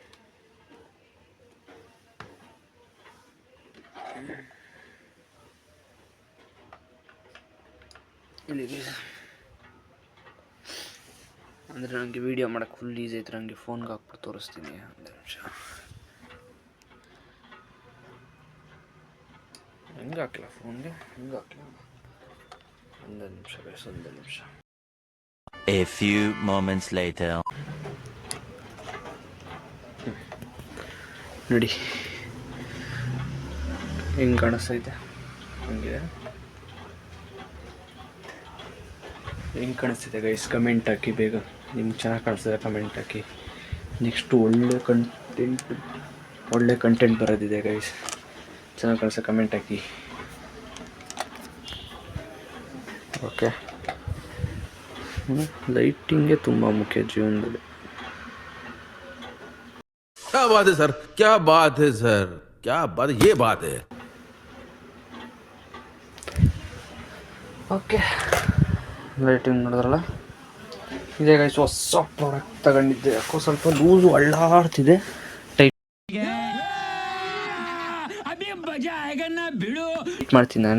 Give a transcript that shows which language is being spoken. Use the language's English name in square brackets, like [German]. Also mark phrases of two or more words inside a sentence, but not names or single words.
[Kannada] ಇಲ್ಲಿಗೆ ಅಂದರೆ ನನಗೆ ವೀಡಿಯೋ ಮಾಡೋಕ್ಕೆ [English] full easy [Kannada] ಐತೆ. ನನಗೆ ಫೋನ್ಗೆ ಹಾಕ್ಬಿಟ್ಟು ತೋರಿಸ್ತೀನಿ. ಒಂದು ನಿಮಿಷ. ಹೆಂಗೆ ಹಾಕಲ್ಲ ಫೋನ್ಗೆ, ಹೆಂಗೆ ಹಾಕಲ್ಲ. ಒಂದು ನಿಮಿಷ ಗೈಸ್, ಒಂದು ನಿಮಿಷ. [English] A few moments later. [Kannada] ನೋಡಿ ಹೆಂಗೆ ಕಾಣಿಸ್ತೈತೆ. ಹಂಗೆ ಹೆಂಗೆ ಕಾಣಿಸ್ತಿದೆ ಗೈಸ್, ಕಮೆಂಟ್ ಹಾಕಿ ಬೇಗ. ನಿಮ್ಗೆ ಚೆನ್ನಾಗಿ ಕಾಣಿಸ್ತಿದೆ ಕಮೆಂಟ್ ಹಾಕಿ. ನೆಕ್ಸ್ಟು ಒಳ್ಳೆ ಕಂಟೆಂಟ್ ಬರೋದಿದೆ ಗೈಸ್. ಚೆನ್ನಾಗಿ ಕಾಣಿಸ್ತದೆ ಕಮೆಂಟ್ ಹಾಕಿ. ಓಕೆ, ಲೈಟಿಂಗೇ ತುಂಬ ಮುಖ್ಯ ಜೀವನದಲ್ಲಿ. [Hindi] क्या बात है सर, क्या बात है सर, क्या बात, ये बात है. [Kannada] ಓಕೆ, ಲೈಟಿಂಗ್ ನೋಡಿದ್ರಲ್ಲ. ಇದೇ ಗೈಸ್ ಹೊಸ ಪ್ರಾಡಕ್ಟ್ ತಗೊಂಡಿದ್ದೆ. ಯಾಕೋ ಸ್ವಲ್ಪ ಲೂಸು ಅಳ್ಳಾಡ್ತಿದೆ. ಟೈಟ್ ಮಾಡ್ತೀನಿ ನಾನೇ.